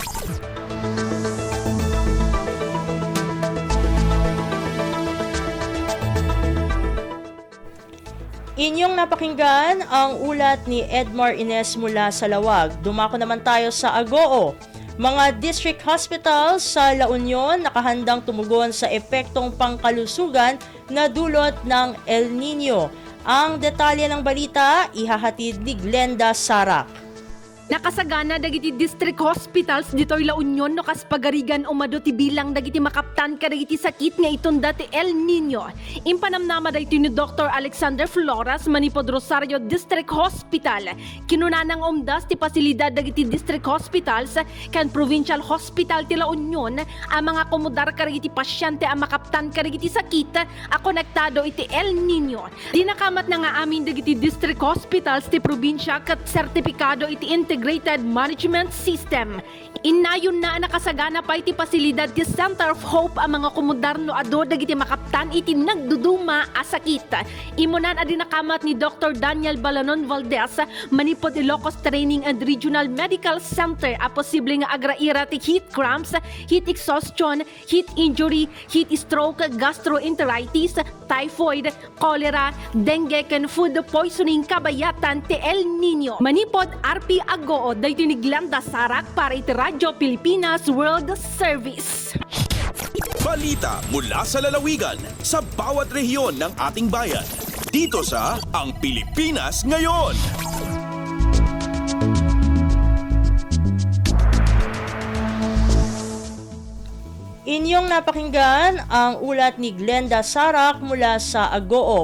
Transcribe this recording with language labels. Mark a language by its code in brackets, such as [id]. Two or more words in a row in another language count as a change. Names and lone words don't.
[tl] Inyong napakinggan ang ulat ni Edmar Ines mula sa Lawag. Dumako naman tayo sa Agoo. Mga [en] district hospitals [tl] sa La Union nakahandang tumugon sa epektong pangkalusugan na dulot ng El Nino. Ang detalye ng balita, ihahatid ni Glenda Sarak. [ilo] Nakasagana dagiti [en] district hospitals [ilo] ditoy La Union no kas pagarigan umado ti bilang dagiti makaptan kadagiti sakit nga iton dati El Nino. Impanamnama dayto ni Dr. Alexander Flores manipod Rosario District Hospital. Kinunanang umdas ti pasilidad dagiti [en] district hospitals [ilo] kan [en] provincial hospital [ilo] ti La Union ang mga komodar kadagiti pasyente ang makaptan kadagiti sakit a konektado iti El Nino. Dinakamat na nga amin dagiti [en] district hospitals [ilo] ti probinsya kat sertipikado iti Integrated Management System. Inayon na nakasagana pa iti pasilidad ti Center of Hope ang mga komodarno ado dagiti makaptan iti nagduduma a sakit. Imunan adi nakamat ni Dr. Daniel Balanon Valdez manipod Ilocos Training and Regional Medical Center a posible nga agraira ti [en] heat cramps, heat exhaustion, heat injury, heat stroke, gastroenteritis, typhoid, cholera, dengue [ilo] ken [en] food poisoning [ilo] kabayatan ti El Nino. Manipod RP Agoo daytoy ni Glenda Sarak para iti Radyo Pilipinas World Service. [tl] Balita mula sa lalawigan sa bawat rehiyon ng ating bayan. Dito sa Ang Pilipinas Ngayon. Inyong napakinggan ang ulat ni Glenda Sarak mula sa Agoo.